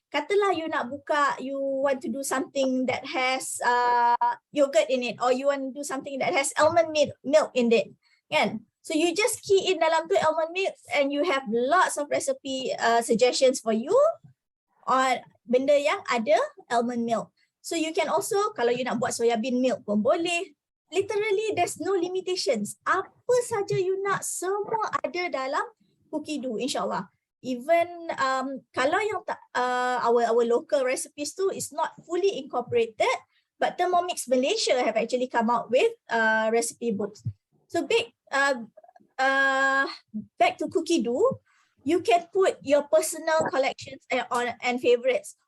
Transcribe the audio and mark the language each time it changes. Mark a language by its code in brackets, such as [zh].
[ms] Katalah you nak buka, [en] you want to do something that has yogurt in it, or you want to do something that has almond milk in it, kan? So you just key in [ms] dalam tu [en] almond milk and you have lots of recipe suggestions for you on [ms] benda yang ada [en] almond milk. So you can also, [ms] kalau you nak buat [en] soya bean milk [ms] pun boleh. [en] Literally there's no limitations. [ms] Apa saja you nak, semua ada dalam cookie dough, insyaAllah. [en] Even [ms] kalau yang [en] our local recipes tu is not fully incorporated, but Thermomix Malaysia have actually come out with recipe books. So back to cookie dough, you can put your personal collections and favorites.